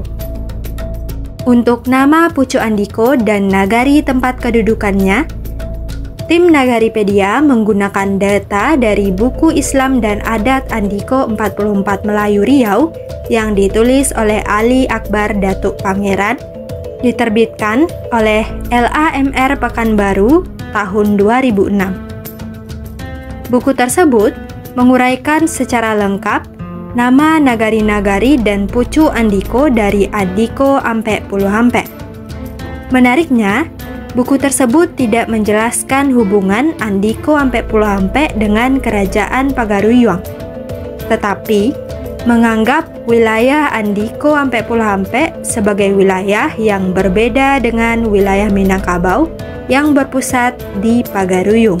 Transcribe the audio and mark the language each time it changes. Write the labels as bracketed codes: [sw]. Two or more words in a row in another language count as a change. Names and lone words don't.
[id] Untuk nama Pucuk Andiko dan nagari tempat kedudukannya, tim Nagaripedia menggunakan data dari buku Islam dan Adat Andiko 44 Melayu Riau yang ditulis oleh Ali Akbar Datuk Pangeran, diterbitkan oleh LAMR Pekanbaru tahun 2006. Buku tersebut menguraikan secara lengkap nama nagari-nagari dan pucu Andiko dari Adiko ampe Pulo Hampe. Menariknya, buku tersebut tidak menjelaskan hubungan Andiko ampe Pulo Hampe dengan Kerajaan Pagaruyung, tetapi menganggap wilayah Andiko ampe Pulo Hampe sebagai wilayah yang berbeda dengan wilayah Minangkabau yang berpusat di Pagaruyung.